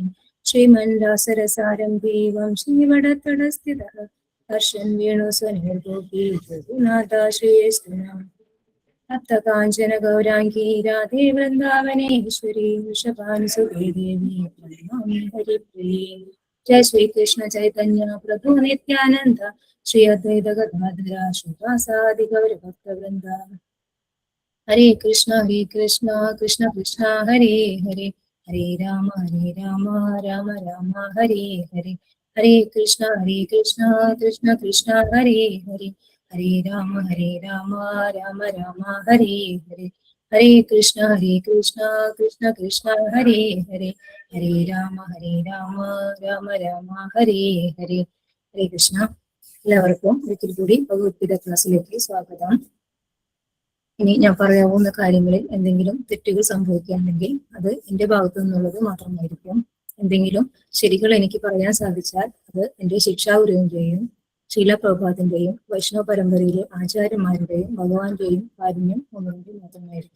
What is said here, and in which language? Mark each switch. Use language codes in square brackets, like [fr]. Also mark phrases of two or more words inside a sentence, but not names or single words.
[sa] ശ്രീമൻ രാസരസാരംഭി വംശീവടത്തടസ്ഥിതഃ ഹർഷൻ വേണു സ്വനിർഗോപി രഘുനാഥ ശ്രീസ്തുനാം. തപ്തകാഞ്ചന ഗൗരാംഗീ രാധേ വൃന്ദാവനേശ്വരി വൃഷഭാനുസുതേ ദേവി പ്രണമാമി ഹരിപ്രിയേ. जय श्री कृष्ण चैतन्य प्रभु नित्यानंद श्री अद्वैत गदाधर श्रीवासादि गौर भक्त वृंद. हरे कृष्ण कृष्ण कृष्ण हरे हरे हरे राम राम राम हरे हरे. हरे कृष्ण कृष्ण कृष्ण हरे हरे हरे राम राम राम हरे हरे. हरे कृष्ण कृष्ण कृष्ण हरे हरे हरे രാമ രാമ രാമ ഹരേ ഹരേ. ഹരേ കൃഷ്ണ. [ml] എല്ലാവർക്കും ഒരിക്കൽ കൂടി ഭഗവത്ഗീത ക്ലാസ്സിലേക്ക് സ്വാഗതം. ഇനി ഞാൻ പറയാവുന്ന കാര്യങ്ങളിൽ എന്തെങ്കിലും തെറ്റുകൾ സംഭവിക്കുകയാണെങ്കിൽ അത് എന്റെ ഭാഗത്തു നിന്നുള്ളത് മാത്രമായിരിക്കും. എന്തെങ്കിലും ശരികൾ എനിക്ക് പറയാൻ സാധിച്ചാൽ അത് എന്റെ ശിക്ഷാഗുരുവിന്റെയും ശീല പ്രഭുപാദിന്റെയും വൈഷ്ണവ പരമ്പരയിലെ ആചാര്യന്മാരുടെയും ഭഗവാന്റെയും കാരുണ്യം ഒന്നുകൊണ്ട് മാത്രമായിരിക്കും.